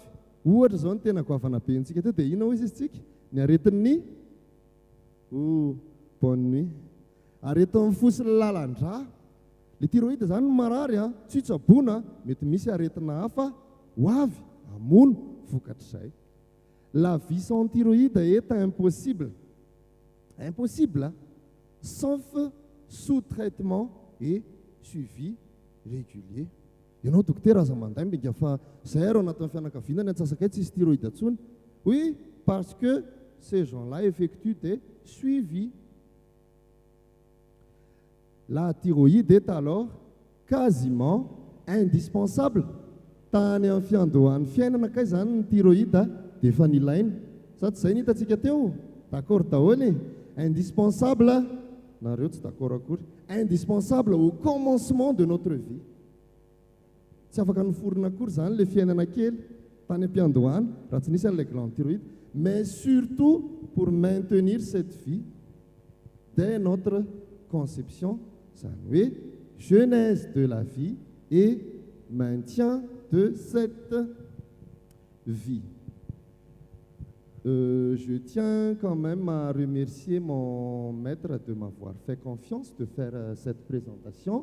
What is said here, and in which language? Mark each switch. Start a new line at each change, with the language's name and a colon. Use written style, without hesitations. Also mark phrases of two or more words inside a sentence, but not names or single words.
Malagasy: Ohatra zao ny tena goavana be ntsika teo dia inona hoy izy tsika? Ny aretin'ny
French: bonne nuit.
Malagasy: Ary eto amin'ny fosiny lalandra le thyroïde zany no marary a tsy tsaboana mety misy aretina hafa ho avy amono vokatr'izay.
French: La vie sans thyroïde est impossible. Impossible, sauf sous traitement et suivi régulier.
Malagasy: Ianao dokotera aza manday mbinga fa zay ro anatin'ny fianakaviana ny atsasakay tsisy thyroïde intsony.
French: Oui, parce que ces gens-là effectuent des suivis. La thyroïde est alors quasiment indispensable.
Malagasy: Tany amin'ny fiandohan'ny fiainanakay zany ny thyroïde dia efa nilaina. Sa tsy izay ny hitantsika teo? D'accord daholo. Indispensable, nareo tsy d'accord akory.
French: Indispensable au commencement de notre vie.
Malagasy: Tsy afaka noforona akory zany le fiainana kely tany am-piandohana raha tsy nisy an'ilay
French: glande thyroïde, mais surtout pour maintenir cette vie dès notre conception,
Malagasy: zany hoe
French: genèse de la vie et maintien de cette vie. Je tiens quand même à remercier mon maître de m'avoir fait confiance de faire cette présentation.